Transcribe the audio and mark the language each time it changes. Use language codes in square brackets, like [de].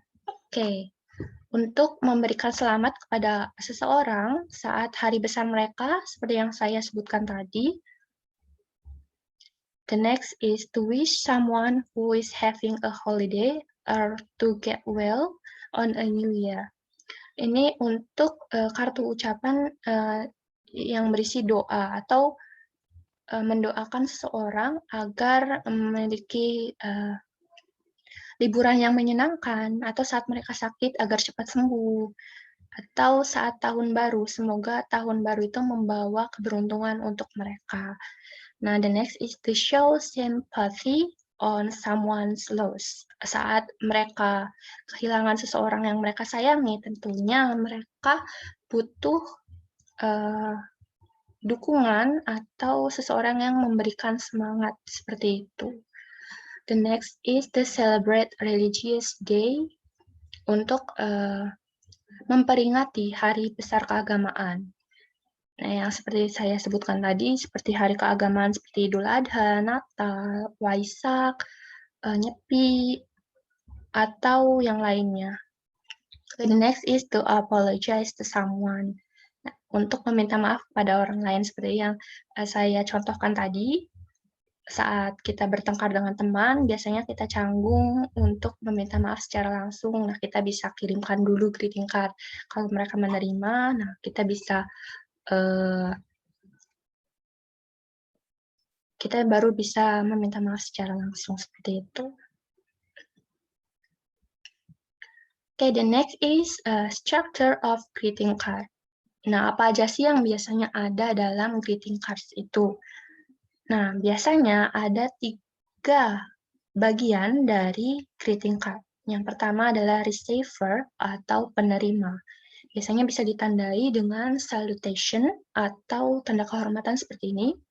[id] Oke, untuk memberikan selamat kepada seseorang saat hari besar mereka, seperti yang saya sebutkan tadi. [en] The next is to wish someone who is having a holiday or to get well on a new year. [id] Ini untuk kartu ucapan yang berisi doa atau mendoakan seseorang agar memiliki liburan yang menyenangkan, atau saat mereka sakit agar cepat sembuh, atau saat tahun baru, semoga tahun baru itu membawa keberuntungan untuk mereka. [en] Nah, the next is to show sympathy on someone's loss. [id] Saat mereka kehilangan seseorang yang mereka sayangi, tentunya mereka butuh dukungan atau seseorang yang memberikan semangat, seperti itu. [en] The next is to celebrate religious day, [id] untuk memperingati hari besar keagamaan. Nah, yang seperti saya sebutkan tadi, seperti hari keagamaan seperti Idul Adha, Natal, Waisak, Nyepi, atau yang lainnya. [en] The next is to apologize to someone. [id] Nah, untuk meminta maaf kepada orang lain, seperti yang saya contohkan tadi. Saat kita bertengkar dengan teman, biasanya kita canggung untuk meminta maaf secara langsung. Nah, kita bisa kirimkan dulu greeting card. Kalau mereka menerima, nah kita bisa kita baru bisa meminta maaf secara langsung, seperti itu. [en] Okay, the next is structure of greeting card. [id] Nah, apa aja sih yang biasanya ada dalam greeting cards itu? Nah, biasanya ada 3 bagian dari greeting card. Yang pertama adalah receiver atau penerima. Biasanya bisa ditandai dengan salutation atau tanda kehormatan seperti ini.